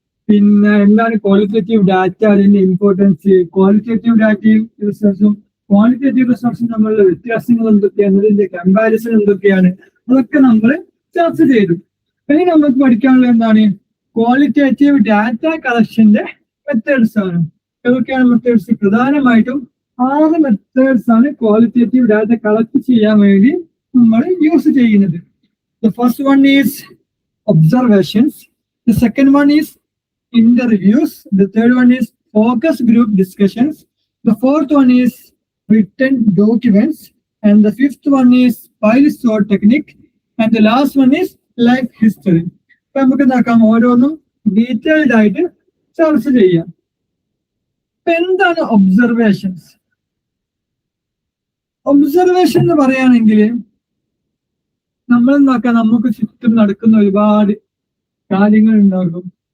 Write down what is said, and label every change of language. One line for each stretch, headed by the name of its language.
Malayalam: പിന്നെ എന്താണ് qualitative data, അതിന്റെ ഇമ്പോർട്ടൻസ്, ക്വാളിറ്റേറ്റീവ് ഡാറ്റയും റിസർച്ചും ക്വാളിറ്റേറ്റീവ് റിസർച്ചും തമ്മിലുള്ള വ്യത്യാസങ്ങൾ എന്തൊക്കെയാണ്, അതിന്റെ കമ്പാരിസൺ എന്തൊക്കെയാണ്, അതൊക്കെ നമ്മൾ ചർച്ച ചെയ്തു. ഇനി നമുക്ക് പഠിക്കാനുള്ള എന്താണ്, ക്വാളിറ്റേറ്റീവ് ഡാറ്റ കളക്ഷന്റെ മെത്തേഡ്സ് ആണ്. ഏതൊക്കെയാണ് മെത്തേഡ്സ്? പ്രധാനമായിട്ടും 6 മെത്തേഡ്സ് ആണ് ക്വാളിറ്റേറ്റീവ് ഡാറ്റ കളക്ട് ചെയ്യാൻ വേണ്ടി നമ്മൾ യൂസ് ചെയ്യുന്നത്.
English: The first one is observations. The second one is interviews. The third one is focus group discussions. The fourth one is written documents. And the fifth one is file sort technique. And the last one is life history.
Malayalam: അപ്പൊ നമുക്ക് നോക്കാം, ഓരോന്നും detailed ആയിട്ട് ചർച്ച ചെയ്യാം. എന്താണ് observations? Observation എന്ന് പറയുകയാണെങ്കിൽ നമ്മൾ നോക്കാം, നമുക്ക് ചുറ്റും നടക്കുന്ന ഒരുപാട് കാര്യങ്ങൾ ഉണ്ടാകും.